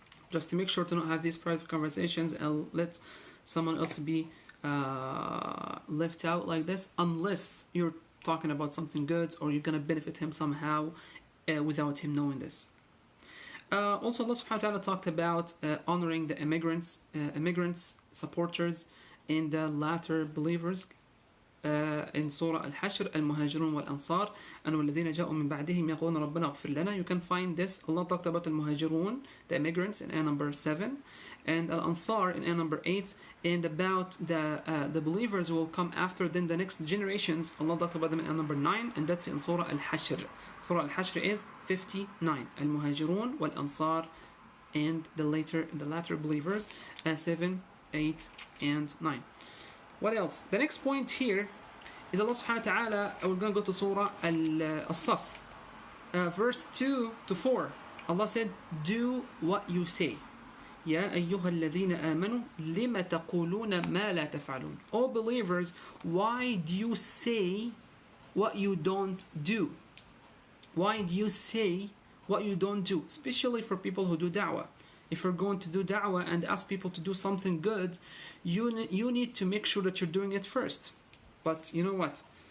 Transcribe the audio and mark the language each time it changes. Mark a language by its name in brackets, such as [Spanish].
[English] Just to make sure to not have these private conversations and let someone else be left out like this, unless you're talking about something good or you're going to benefit him somehow without him knowing this. Also, Allah subhanahu wa ta'ala talked about honoring the immigrants, supporters, and the latter believers. [Arabic] in Surah Al-Hashr, Al-Muhajirun wal-Ansar, and وَالَّذِينَ جَاءُوا مِن بَعْدِهِمْ يَقُولُونَ رَبَّنَا اغْفِرْ لَنَا. [English] You can find this. Allah talked about Al-Muhajirun, the immigrants, in ayah number 7, and Al-Ansar in ayah number 8, and about the believers who will come after them, the next generations. Allah talked about them in ayah number 9, and that's in Surah Al-Hashr. Surah Al-Hashr is 59. Al-Muhajirun wal-Ansar, and the latter believers, 7, 8, and 9. What else? The next point here is Allah subhanahu wa ta'ala. We're going to go to Surah Al-Saf, verse 2 to 4. Allah said, do what you say. [Arabic] يا أيها الذين آمنوا لما تقولون ما لا تفعلون. [English] O believers, why do you say what you don't do? Why do you say what you don't do? Especially for people who do da'wah. If you're going to do da'wah and ask people to do something good, you need to make sure that you're doing it first. But you know what?